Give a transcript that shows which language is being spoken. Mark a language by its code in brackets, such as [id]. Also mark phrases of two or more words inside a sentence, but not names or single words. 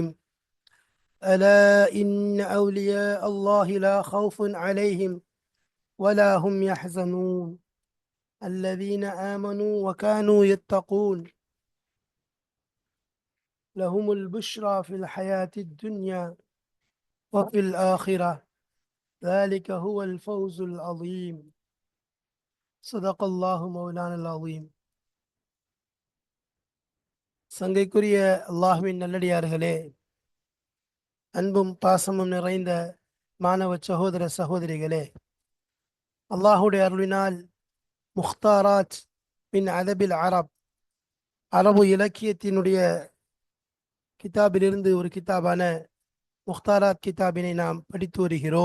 [ar] ألا إن أولياء الله لا خوف عليهم ولا هم يحزنون الذين آمنوا وكانوا يتقون لهم البشرى في الحياة الدنيا وفي الآخرة ذلك هو الفوز العظيم. صدق الله مولانا العظيم. [ta] சங்கைக்குரிய அல்லாஹ்வின் நல்லடியார்களே, அன்பும் பாசமும் நிறைந்த மாணவ சகோதர சகோதரிகளே, அல்லாஹுடைய அருளினால் முக்தாராத் பின் அதபில் அரபு இலக்கியத்தினுடைய கிதாபிலிருந்து ஒரு கிதாபான முக்தாராத் கிதாபினை நாம் படித்து வருகிறோம்.